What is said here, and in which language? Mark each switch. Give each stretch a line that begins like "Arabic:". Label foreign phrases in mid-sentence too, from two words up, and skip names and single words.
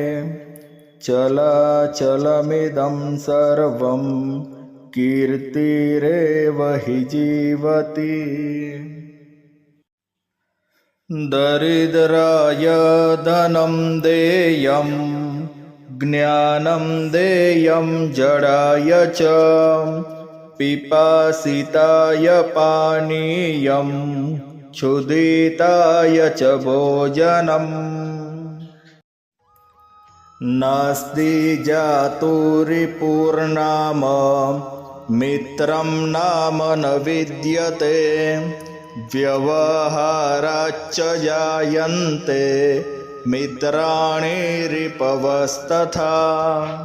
Sanskrit: ચલાચલમિદં સર્વં કીર્તિરેવ હિ જીવતી દરિદ્રાય ધनं દેયં જ્ઞાનં દેયં જડાય ચ पिपासिताय पानीयं क्षुदिताय च भोजनम् नास्ति जातुरिपूर्णाम मित्रं नाम न विद्यते व्यवहाराच्च जायन्ते मित्राणि रिपवस्तथा